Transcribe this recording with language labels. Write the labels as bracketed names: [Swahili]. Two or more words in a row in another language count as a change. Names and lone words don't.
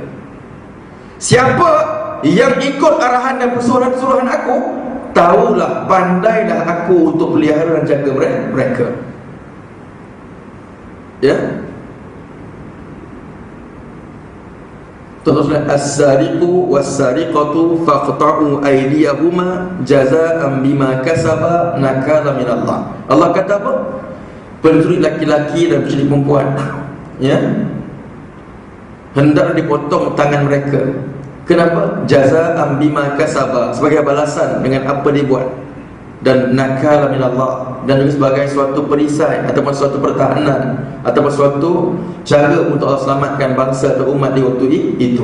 [Malay] Siapa yang ikut arahan dan pesuruhan aku, tahulah, pandailah aku untuk pelihara dan jaga mereka. Ya, Tuan-tuan, [Arabic] السارق والسارقة فاقطعوا أيديهما جزاء بما كسبا نكالا من الله. Allah [Malay] kata apa? Pencuri laki-laki dan pencuri perempuan, ya, hendak dipotong tangan mereka. Kenapa? [Arabic] جزاء بما كسبا, [Malay] sebagai balasan dengan apa dia buat. Dan [Arabic] نكالا من الله, [Malay] dan juga sebagai suatu perisai ataupun suatu pertahanan ataupun suatu cara untuk Allah selamatkan bangsa atau umat di waktu itu.